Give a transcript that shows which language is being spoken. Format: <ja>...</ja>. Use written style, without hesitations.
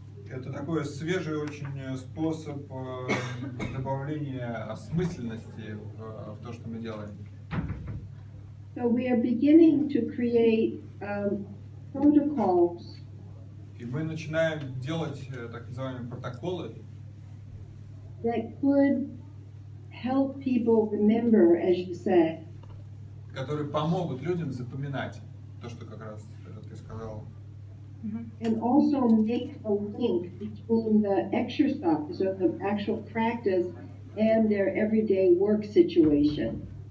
<ru>Это такой свежий очень способ добавления осмысленности в то, что мы делаем.</ru> <en>So we are beginning to create protocols</en> <ru>И мы начинаем делать так называемые протоколы,</ru> <en>that could help people remember, as you said,</en> <ru>которые помогут людям запоминать то, что как раз ты сказал.</ru> <en>and also make a link between the exercise or the actual practice and their everyday work situation.</en>